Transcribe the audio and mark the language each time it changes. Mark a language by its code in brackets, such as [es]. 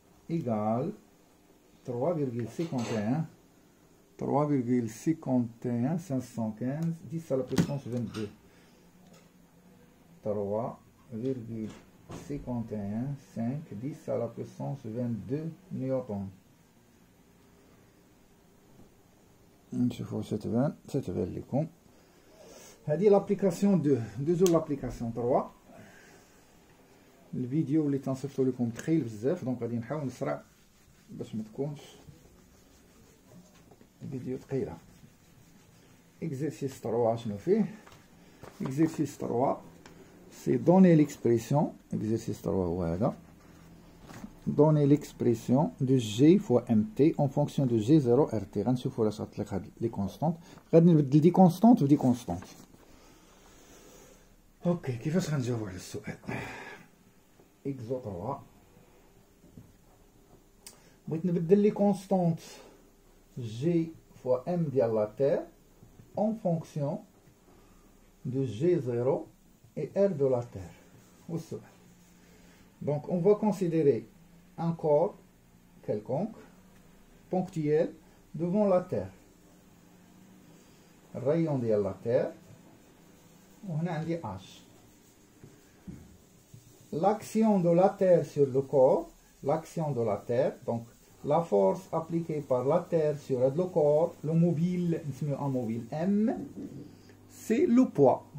[fr] égale 3,51 515 10 à la puissance 22 3,51 5 10 à la puissance 22 newton. [ar] نشوفوا ستبان لكم. هذه [fr] l'application 2. [ar] ندوزو [fr] l'application 3. [ar] الفيديو اللي تنصيفطو لكم ثقيل بزاف، دونك غادي نحاول نسرع باش ما تكونش الفيديو ثقيله. [fr] exercice 3 [ar] شنو فيه؟ [fr] exercice 3 c'est donner l'expression. [ar] exercice 3 هو هذا. [fr] donner l'expression de G fois MT en fonction de G0 RT. [ar] غنشوفوا علاش غتطلق هاد لي كونستانت. غادي نبدل دي كونستانت ودي كونستانت. اوكي كيفاش غنجاوبوا على السؤال؟ اكزو 3 بغيت نبدل لي كونستانت G fois M ديال لا تير [fr] en fonction de G0 et R de la Terre. Donc on va considérer un corps quelconque, ponctuel, devant la Terre. Rayon de la Terre, on a un H. L'action de la Terre sur le corps, l'action de la Terre, donc la force appliquée par la Terre sur le corps, le mobile, un mobile M, c'est le poids.